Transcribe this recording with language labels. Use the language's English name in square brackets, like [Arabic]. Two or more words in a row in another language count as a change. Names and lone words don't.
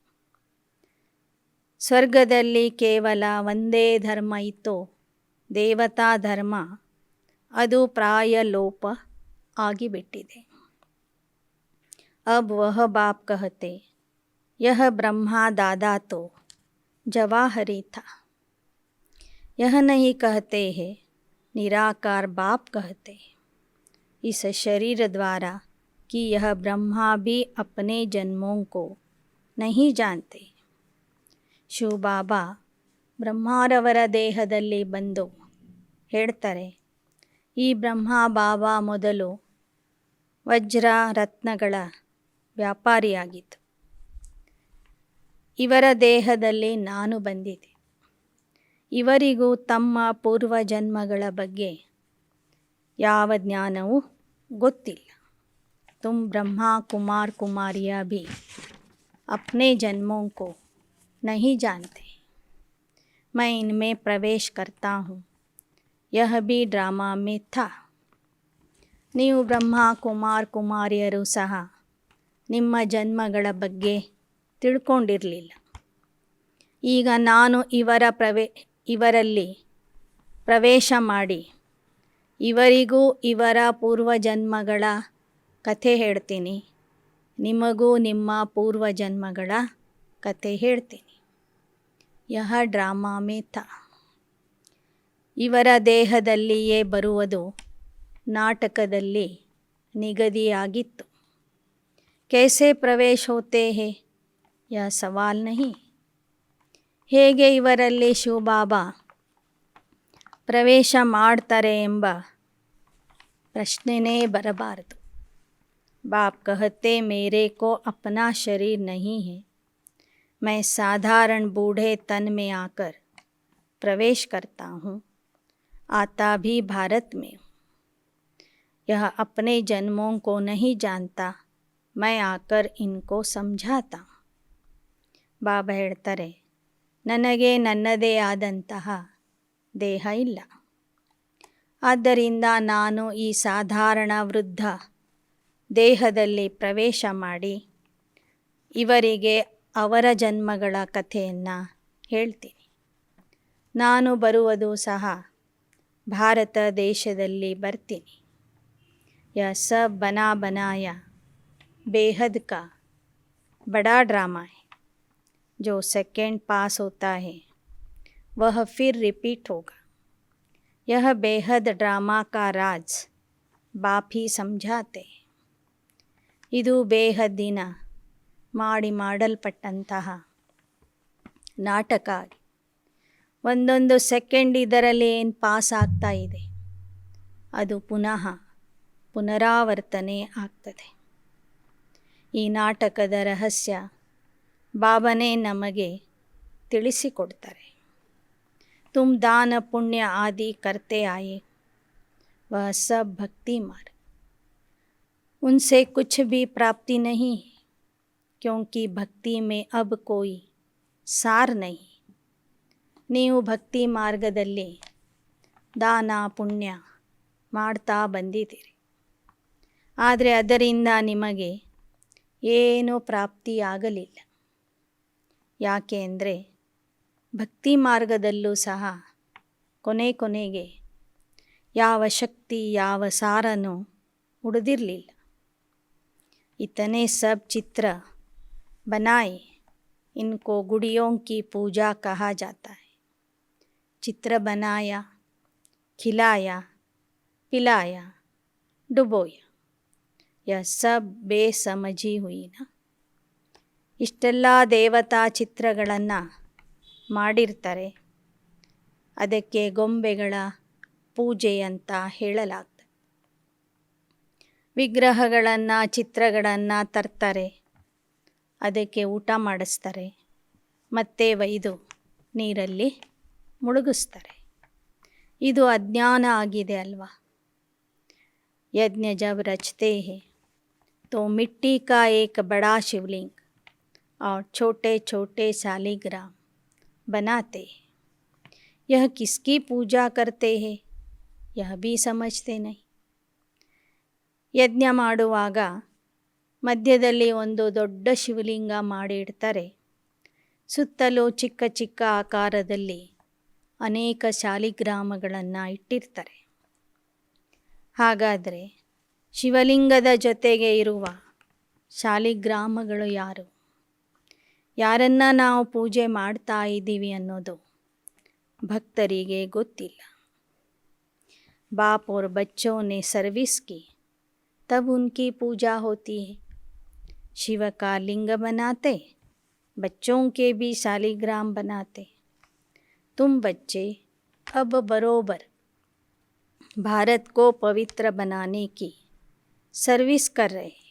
[Kannada] ಸ್ವರ್ಗದಲ್ಲಿ ಕೇವಲ ಒಂದೇ ಧರ್ಮ ಇತ್ತು, ದೇವತಾ ಧರ್ಮ. ಅದು ಪ್ರಾಯ ಲೋಪ ಆಗಿಬಿಟ್ಟಿದೆ. [Hindi] अब वह बाप कहते, यह ब्रह्मा दादा तो जवाहरी था. यह नहीं कहते हैं, निराकार बाप कहते इस शरीर द्वारा कि यह ब्रह्मा भी अपने जन्मों को नहीं जानते. [Kannada] ಶಿವಬಾಬಾ ಬ್ರಹ್ಮಾರವರ ದೇಹದಲ್ಲಿ ಬಂದು ಹೇಳ್ತಾರೆ, ಈ ಬ್ರಹ್ಮ ಬಾಬಾ ಮೊದಲು ವಜ್ರ ರತ್ನಗಳ ವ್ಯಾಪಾರಿಯಾಗಿತ್ತು. ಇವರ ದೇಹದಲ್ಲಿ ನಾನು ಬಂದಿದ್ದೆ. ಇವರಿಗೂ ತಮ್ಮ ಪೂರ್ವ ಜನ್ಮಗಳ ಬಗ್ಗೆ ಯಾವ ಜ್ಞಾನವೂ ಗೊತ್ತಿಲ್ಲ. [Hindi] तुम ब्रह्मा कुमार कुमारियां भी अपने जन्मों को नहीं जानते. मैं इनमें प्रवेश करता हूँ, यह भी ड्रामा में था. [Kannada] ನೀವು ಬ್ರಹ್ಮ ಕುಮಾರ್ ಕುಮಾರಿಯರು ಸಹ ನಿಮ್ಮ ಜನ್ಮಗಳ ಬಗ್ಗೆ ತಿಳ್ಕೊಂಡಿರಲಿಲ್ಲ. ಈಗ ನಾನು ಇವರಲ್ಲಿ ಪ್ರವೇಶ ಮಾಡಿ ಇವರಿಗೂ ಇವರ ಪೂರ್ವಜನ್ಮಗಳ ಕಥೆ ಹೇಳ್ತೀನಿ, ನಿಮಗೂ ನಿಮ್ಮ ಪೂರ್ವಜನ್ಮಗಳ ಕಥೆ ಹೇಳ್ತೀನಿ. [Hindi] यह ड्रामा में था. [Kannada] ಇವರ ದೇಹದಲ್ಲಿಯೇ ಬರುವುದು ನಾಟಕದಲ್ಲಿ ನಿಗದಿಯಾಗಿತ್ತು. [Hindi] कैसे प्रवेश होते हैं यह सवाल नहीं. [Kannada] ಹೇಗೆ ಇವರಲ್ಲಿ ಶಿವಬಾಬಾ ಪ್ರವೇಶ ಮಾಡ್ತಾರೆ ಎಂಬ ಪ್ರಶ್ನೆನೇ ಬರಬಾರದು. [Hindi] बाप कहते मेरे को अपना शरीर नहीं है, मैं साधारण बूढ़े तन में आकर प्रवेश करता हूँ, आता भी भारत में हूँ. यह अपने जन्मों को नहीं जानता, मैं आकर इनको समझाता हूँ. [Kannada] ಬಾಬಾ ಹೇಳ್ತಾರೆ, ನನಗೆ ನನ್ನದೇ ಆದಂತಹ ದೇಹ ಇಲ್ಲ. ಆದ್ದರಿಂದ ನಾನು ಈ ಸಾಧಾರಣ ವೃದ್ಧ ದೇಹದಲ್ಲಿ ಪ್ರವೇಶ ಮಾಡಿ ಇವರಿಗೆ ಅವರ ಜನ್ಮಗಳ ಕಥೆಯನ್ನು ಹೇಳ್ತೀನಿ. ನಾನು ಬರುವುದು ಸಹ ಭಾರತ ದೇಶದಲ್ಲಿ ಬರ್ತೀನಿ. [Hindi] यह सब बना बनाया बेहद का बड़ा ड्रामा है. जो सेकंड पास होता है वह फिर रिपीट होगा. यह बेहद ड्रामा का राज बाप ही समझाते. [Kannada] ಇದು ಬೇಹದ್ದಿನ ಮಾಡಲ್ಪಟ್ಟಂತಹ ನಾಟಕ. ಒಂದೊಂದು ಸೆಕೆಂಡ್ ಇದರಲ್ಲಿ ಏನು ಪಾಸ್ ಆಗ್ತಾ ಇದೆ ಅದು ಪುನಃ ಪುನರಾವರ್ತನೆ ಆಗ್ತದೆ. ಈ ನಾಟಕದ ರಹಸ್ಯ ಬಾಬಾನೇ ನಮಗೆ ತಿಳಿಸಿಕೊಡ್ತಾರೆ. [Hindi] तुम दान पुण्य आदि करते आए, वह सब भक्ति मार्ग. उनसे कुछ भी प्राप्ति नहीं, क्योंकि भक्ति में अब कोई सार नहीं. [Kannada] ನೀವು ಭಕ್ತಿ ಮಾರ್ಗದಲ್ಲಿ ದಾನ ಪುಣ್ಯ ಮಾಡ್ತಾ ಬಂದಿದ್ದೀರಿ, ಆದರೆ ಅದರಿಂದ ನಿಮಗೆ ಏನೂ ಪ್ರಾಪ್ತಿಯಾಗಲಿಲ್ಲ. ಯಾಕೆ ಅಂದರೆ ಭಕ್ತಿ ಮಾರ್ಗದಲ್ಲೂ ಸಹ ಕೊನೆಗೆ ಯಾವ ಶಕ್ತಿ ಯಾವ ಸಾರನೂ ಉಳಿದಿರಲಿಲ್ಲ. [Hindi] इतने सब चित्र बनाए, इनको गुड़ियों की पूजा कहा जाता है. चित्र बनाया, खिलाया, पिलाया, डुबोया, यह सब ಬೇಸಮಜಿ हुई ना. [Kannada] ಇಷ್ಟೆಲ್ಲ ದೇವತಾ ಚಿತ್ರಗಳನ್ನು ಮಾಡಿರ್ತಾರೆ. ಅದಕ್ಕೆ ಗೊಂಬೆಗಳ ಪೂಜೆ ಅಂತ ಹೇಳಲಾಗ್ತದೆ. ವಿಗ್ರಹಗಳನ್ನು ಚಿತ್ರಗಳನ್ನು ತರ್ತಾರೆ, ಅದಕ್ಕೆ ಊಟ ಮಾಡಿಸ್ತಾರೆ, ಮತ್ತೆ ಒಯ್ದು ನೀರಲ್ಲಿ ಮುಳುಗಿಸ್ತಾರೆ. ಇದು ಅಜ್ಞಾನ ಆಗಿದೆ ಅಲ್ವಾ. [Hindi] यज्ञ जब रचते हैं तो मिट्टी का एक बड़ा शिवलिंग और छोटे छोटे शालिग्राम बनाते हैं. यह किसकी पूजा करते हैं यह भी समझते नहीं. [Kannada] ಯಜ್ಞ ಮಾಡುವಾಗ ಮಧ್ಯದಲ್ಲಿ ಒಂದು ದೊಡ್ಡ ಶಿವಲಿಂಗ ಮಾಡಿಡ್ತಾರೆ. ಸುತ್ತಲೂ ಚಿಕ್ಕ ಚಿಕ್ಕ ಆಕಾರದಲ್ಲಿ ಅನೇಕ ಶಾಲಿಗ್ರಾಮಗಳನ್ನು ಇಟ್ಟಿರ್ತಾರೆ. ಹಾಗಾದರೆ ಶಿವಲಿಂಗದ ಜೊತೆಗೆ ಇರುವ ಶಾಲಿಗ್ರಾಮಗಳು ಯಾರು? ಯಾರನ್ನು ನಾವು ಪೂಜೆ ಮಾಡ್ತಾ ಇದ್ದೀವಿ ಅನ್ನೋದು ಭಕ್ತರಿಗೆ ಗೊತ್ತಿಲ್ಲ. [Hindi] बाप और बच्चों ने सर्विस की तब उनकी पूजा होती है. शिव का लिंग बनाते, बच्चों के भी शालिग्राम बनाते. तुम बच्चे अब बरोबर भारत को पवित्र बनाने की सर्विस कर रहे हैं.